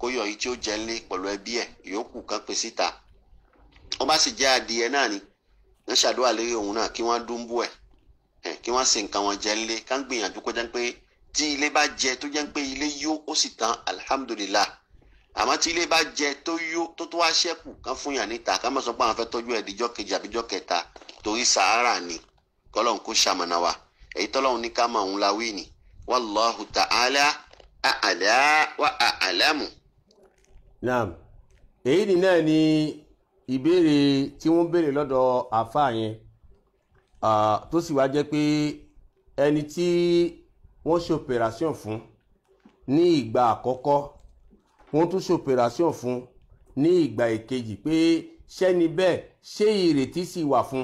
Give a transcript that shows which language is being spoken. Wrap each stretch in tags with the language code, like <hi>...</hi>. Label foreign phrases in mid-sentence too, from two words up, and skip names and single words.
<yo>kó yọ èyí tí ó jẹ ńlé pẹ̀lú ẹbí ẹ̀ ìyókù kan pè síta. ó bá sì jẹ́ adìẹ náà ni wọ́n ṣàdúrà lérí òun náà kí wọ́n dúnbú ẹ̀ kí wọ́n ṣe nǹkan wọn jẹ ńlé ká ń gbìyànjú kó jẹ́ pé tí ilé bá jẹ tó jẹ́ pé ilé yó ó sì tán alhamdulillah. àmọ́ tí ilé bá jẹ tó yó tó wá ṣẹ́kù kán fún yàn níta ká má sọ pé àwọn fẹ́ tọ́jú ẹ̀ díjọ́ kejì àbíjọ́ kẹta torí sàárà ni kọ́lọ́n kó ṣamọ̀nà wa èyí tọ́lọ́run ní ká máa ń la wí ni</yo> <ar>والله تعالى أعلى وأعلم.</ar> <yo>naam èyí ni náà ni ìbéèrè tí wọ́n béèrè lọ́dọ̀ àfáà yẹn tó sì wá jẹ́ pé ẹni tí wọ́n ṣe operation fún ní ìgbà àkọ́kọ́ wọ́n tún ṣe operation fún ní ìgbà ìkejì pé ṣẹ́ni bẹ́ẹ̀ ṣé ìrètí sì wà fún.</yo>